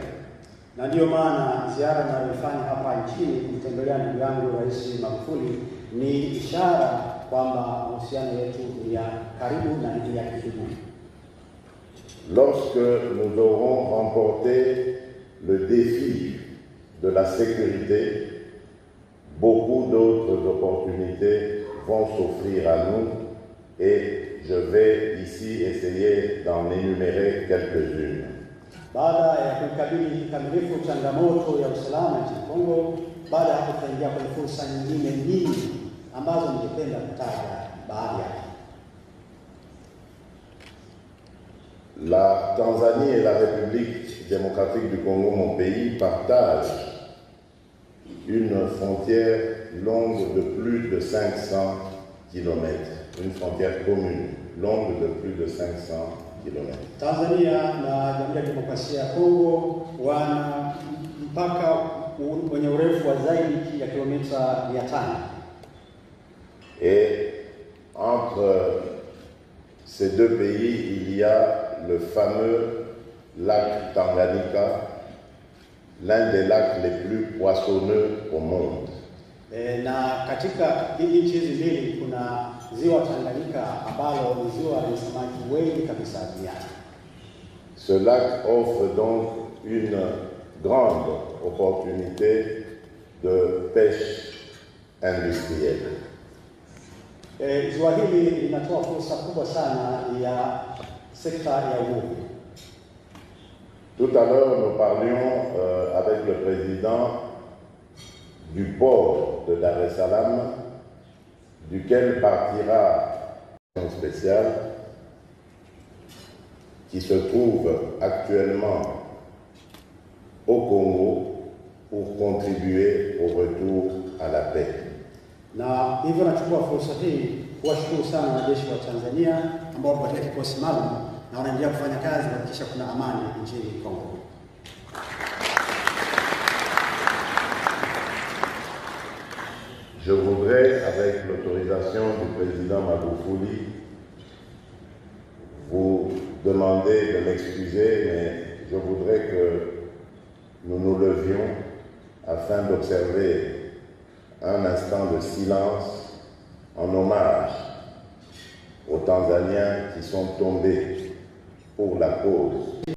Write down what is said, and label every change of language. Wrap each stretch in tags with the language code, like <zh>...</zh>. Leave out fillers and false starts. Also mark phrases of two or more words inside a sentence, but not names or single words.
<sw>Na ndio maana ziara ninayofanya hapa nchini kutembelea ndugu yangu Rais Magufuli ni ishara kwamba uhusiano wetu ni ya karibu na ni ya kidugu.</sw> <fr>Lorsque nous aurons remporté le défi de la sécurité, beaucoup d'autres opportunités vont s'offrir à nous et je vais ici essayer d'en énumérer quelques-unes.</fr> <sw>Baada ya kukabili kikamilifu changamoto ya usalama nchini Kongo, baada ya kuingia kwenye fursa nyingine nyingi ambazo ningependa kutaja baadhi yake.</sw> <fr>La Tanzanie et la République démocratique du Congo, mon pays, partagent une frontière longue de plus de 500 km, une frontière commune longue de plus de 500 km.</fr> <sw>Tanzania na Jamhuri ya Demokrasia ya Kongo wana mpaka wenye urefu wa zaidi ya kilomita 500.</sw> <fr>Et entre ces deux pays, il y a le fameux lac Tanganyika, l'un des lacs les plus poissonneux au monde.</fr> <sw>Na katika nchi hizi mbili kuna ziwa Tanganyika ambalo ni ziwa lenye samaki wengi kabisa duniani.</sw> <fr>Ce lac offre donc une grande opportunité de pêche industrielle.</fr> <sw>Ziwa hili linatoa fursa kubwa sana ya sekta ya uvuvi.</sw> <fr>Tout à l'heure, nous parlions avec le président du port de Dar es Salaam, duquel partira une spéciale qui se trouve actuellement au Congo pour contribuer au retour à la paix.</fr> <sw>Na hivyo nachukua fursa hii kuwashukuru sana wanajeshi wa Tanzania ambao wako katika kikosi maalum na wanaendelea kufanya kazi kuhakikisha kuna amani nchini Kongo.</sw> <fr>Je voudrais, avec l'autorisation du président Magufuli, vous demander de m'excuser, mais je voudrais que nous nous levions afin d'observer un instant de silence en hommage aux Tanzaniens qui sont tombés pour la cause.</fr>